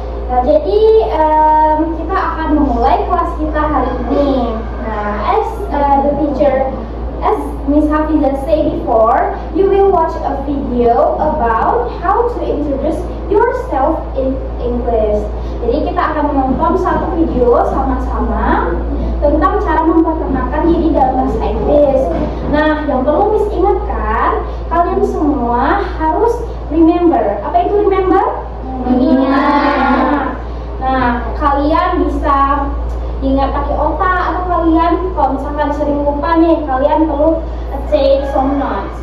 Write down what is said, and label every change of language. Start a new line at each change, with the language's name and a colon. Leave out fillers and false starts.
Indonesian: Nah, jadi kita akan memulai kelas kita hari ini.
English: Nah, as the teacher, as Miss Hafiza said before, you will watch a video about how to introduce yourself in English.
Indonesian: Jadi kita akan menonton satu video sama-sama tentang cara memperkenalkan diri dalam bahasa Inggris. Nah, yang perlu Miss ingatkan, kalian semua harus remember. Apa itu remember? Mengingat. Nah, kalian bisa ingat pakai otak, atau kalian kalau misalkan sering lupa nih, kalian perlu
English: take some notes.